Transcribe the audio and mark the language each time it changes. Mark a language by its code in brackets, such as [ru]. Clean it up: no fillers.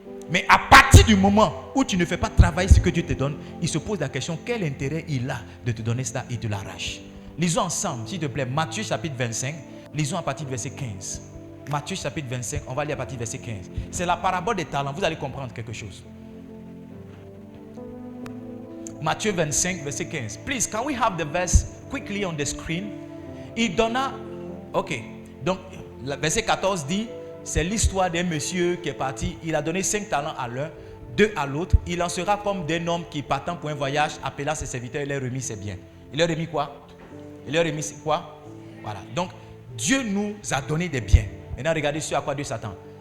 [fr] Mais à partir du moment où tu ne fais pas travailler ce que Dieu te donne, il se pose la question, quel intérêt il a de te donner cela et de l'arrache? Lisons ensemble, s'il te plaît, Matthieu chapitre 25, lisons à partir du verset 15. Matthieu chapitre 25, on va lire à partir du verset 15. C'est la parabole des talents, vous allez comprendre quelque chose. Matthieu 25, verset 15. [en] Please, can we have the verse quickly on the screen? [fr] Il donna... Ok. Donc, le verset 14 dit, c'est l'histoire d'un monsieur qui est parti. Il a donné 5 talents à l'un, 2 à l'autre. Il en sera comme d'un homme qui, partant pour un voyage, appela ses serviteurs et leur remis ses biens. Il leur a remis quoi? Il leur a remis quoi? Voilà. Donc, Dieu nous a donné des biens. Maintenant, regardez ce à quoi Dieu s'attend.